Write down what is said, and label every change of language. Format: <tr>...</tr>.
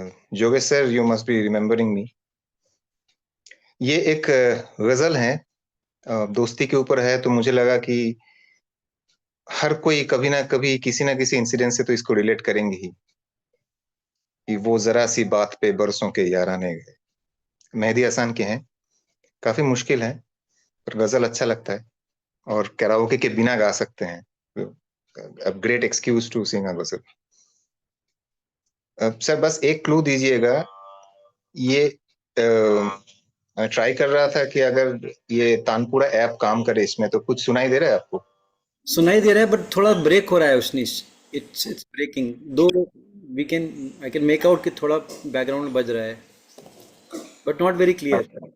<en>Yogesh sir, you must be remembering me.</en> <hi>ये एक गजल है, दोस्ती के ऊपर है, तो मुझे लगा कि हर कोई कभी ना कभी किसी ना किसी इंसिडेंट से तो इसको रिलेट करेंगे ही कि वो जरा सी बात पे बरसों के याराने गए। मेहदी हसन के हैं, काफी मुश्किल है पर गजल अच्छा लगता है और कैराओके के बिना गा सकते हैं।</hi> <en>A great excuse to sing a ghazal.</en> <hi>सर बस एक क्लू दीजिएगा, ये मैं ट्राई कर रहा था कि अगर ये तानपुरा ऐप काम करे इसमें, तो कुछ सुनाई दे रहा है आपको? सुनाई दे रहा है बट थोड़ा ब्रेक हो रहा है उशनीश,</hi> <en>It's breaking. Though I can make out</en> <hi>कि थोड़ा बैकग्राउंड में बज रहा है</hi> <en>But not very clear.</en>